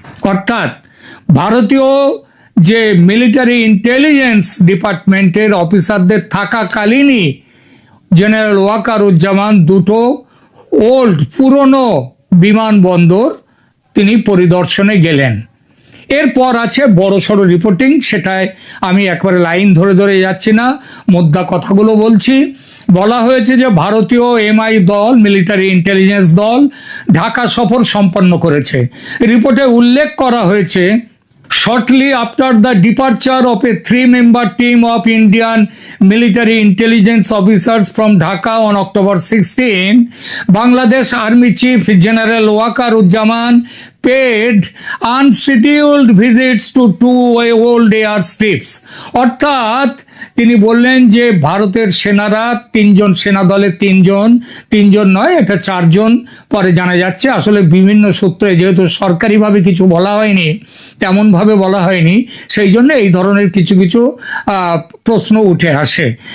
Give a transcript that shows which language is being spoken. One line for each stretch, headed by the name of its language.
Bangla: অর্থাৎ ভারতীয় যে মিলিটারি ইন্টেলিজেন্স ডিপার্টমেন্টের অফিসারদের থাকাকালীনই জেনারেল ওয়াকারুজ্জামান দুটো পুরনো বিমানবন্দর তিনি পরিদর্শনে গেলেন। এরপর আছে বড়সড় রিপোর্টিং, সেটায় আমি একবারে লাইন ধরে ধরে যাচ্ছি না, মোদ্দা কথাগুলো বলছি। বলা হয়েছে যে ভারতীয় এমআই দল, মিলিটারি ইন্টেলিজেন্স দল ঢাকা সফর সম্পন্ন করেছে। রিপোর্টে উল্লেখ করা হয়েছে,
English: shortly after the departure of a 3-member team of Indian military intelligence officers from Dhaka on October 16, Bangladesh Army Chief General Waqaruzzaman paid unscheduled visits to 2 old airstrips.
Bangla: অর্থাৎ তিনি বললেন যে ভারতের সেনারা তিনজন, সেনা দলে তিনজন নয়, এটা 4 জন পরে জানা যাচ্ছে। আসলে বিভিন্ন সূত্রে যেহেতু সরকারিভাবে কিছু বলা হয়নি, তেমনভাবে বলা হয়নি, সেই জন্য এই ধরনের কিছু কিছু প্রশ্ন উঠে আসে।